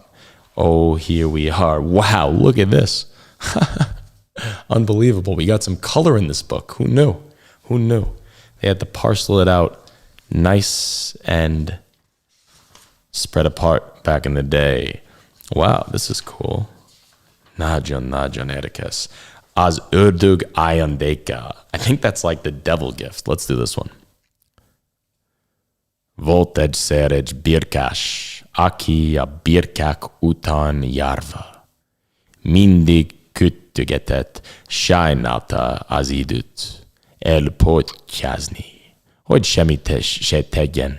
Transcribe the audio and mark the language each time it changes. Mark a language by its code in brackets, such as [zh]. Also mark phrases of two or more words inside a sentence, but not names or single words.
[en] Oh, here we are. Wow, look at this. Unbelievable. We got some color in this book. Who knew? Who knew? They had to parcel it out nice and spread apart back in the day. Wow, this is cool. [hu] Nagyon érdekes. Az ördög ajándéka. [en] I think that's like the devil gift. Let's do this one. [hu] Volt egyszer egy birkás, aki a birkák után járva mindig küldögetett, sajnálta az időt elpottyázni, hogy semmit se tegyen.